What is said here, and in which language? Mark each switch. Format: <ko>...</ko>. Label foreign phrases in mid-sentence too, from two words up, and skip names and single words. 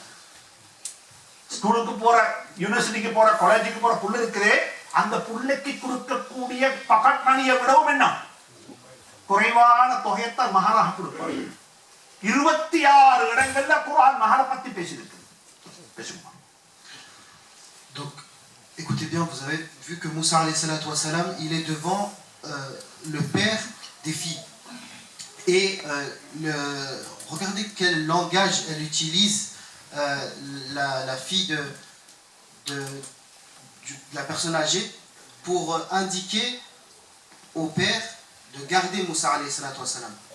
<ta>ஸ்கூலுக்கு போற, யூனிவர்சிட்டிக்கு போற, காலேஜுக்கு போற புள்ள இருக்குதே, அந்த புள்ளைக்கு கொடுக்கக்கூடிய</ta> <en>pocket money</en> <ta>விடவும் என்ன குறைவான தொகையத்தான் மகராக கொடுப்பாங்க. 26 இடங்கள்ல குர்ஆன் மகரை பத்தி பேசியிருக்கு. பேசுமா.</ta> <fr>Donc, écoutez bien, vous avez vu que Moussa</fr> <ar>عليه الصلاة والسلام,</ar> <fr>il est devant le père des filles. Et regardez quel langage elle utilise, la fille de la personne âgée, pour indiquer au père de garder Moussa</fr> <ar>عليه الصلاة والسلام.</ar>